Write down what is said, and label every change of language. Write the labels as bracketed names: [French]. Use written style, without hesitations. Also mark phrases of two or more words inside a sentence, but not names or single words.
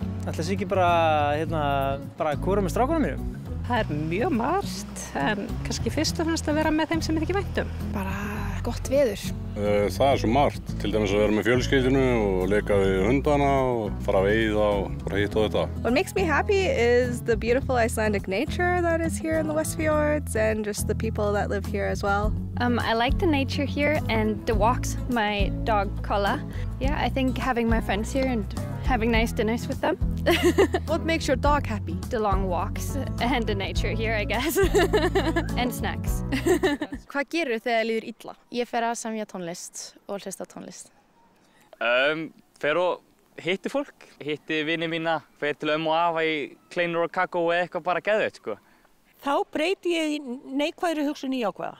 [Icelandic] Ætli það sé ekki bara kúra með strákunum mínum? Það er mjög margt, en kannski fyrst og fremst að vera með þeim sem ég ekki vænt um. Bara gott veður. Það svo margt, til dæmis að vera með fjölskyldinu og leka við hundana og fara að veiða og bara hitta og þetta. [English] What makes me happy is the beautiful Icelandic nature that is here in the Westfjords and just the people that live here as well. I like the nature here and the walks, my dog Kolla. Yeah, I think having my friends here and having nice dinners with them. What makes your dog happy? The long walks and the nature here, I guess. And snacks. [Icelandic] Hvað gerir þegar líður illa? Ég fer að semja tónlist og hlusta tónlist. Fer og hitti fólk, hitti vini mína, fer til og afa í kleinur og kakó eða eitthvað bara geðveikt sko. Þá breyti ég neikvæðri hugsun í jákvæða.